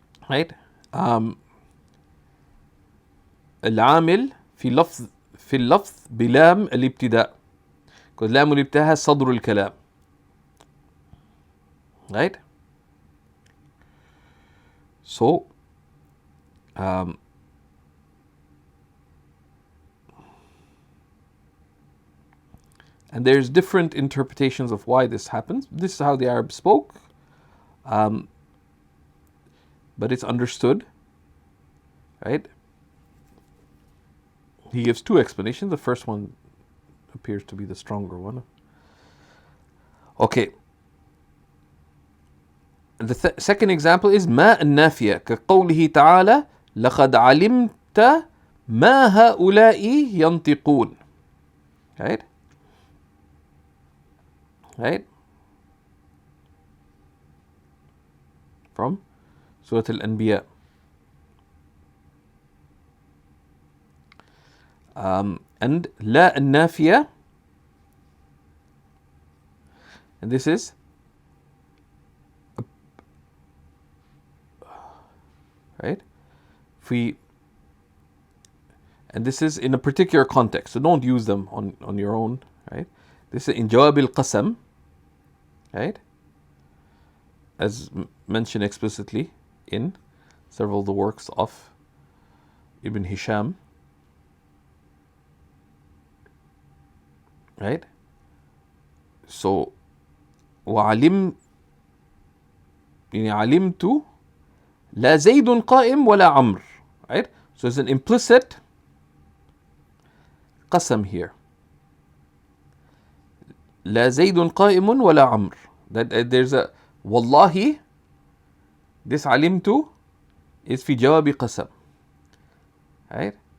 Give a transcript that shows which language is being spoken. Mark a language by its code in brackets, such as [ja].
[en] right? [ar] العامل في اللفظ بلام الابتداء, [en] because [ar] لام الابتداء [en] has [ar] صدر الكلام, [en] right? So and there's different interpretations of why this happens. This is how the Arabs spoke, but it's understood, right? He gives two explanations. The first one appears to be the stronger one. Okay. The second example is [ar] ما النافية كقوله تعالى لقد علمت ما هؤلاء ينطقون, [en] right? Right? From Surah Al-Anbiya. And لا النافية, and this is right? And this is in a particular context, so don't use them on your own, right? This is in Jawab al-Qasam, right? As mentioned explicitly in several of the works of Ibn Hisham, right? So [ar] وعلم يعني علمت لا زيد قائم ولا عمرو, [en] right? So it's an implicit قسم here. [ar] لا زيد قائم ولا عمرو. [en] That there's a والله, this علمت is [ar] في جواب قسم, [en] right?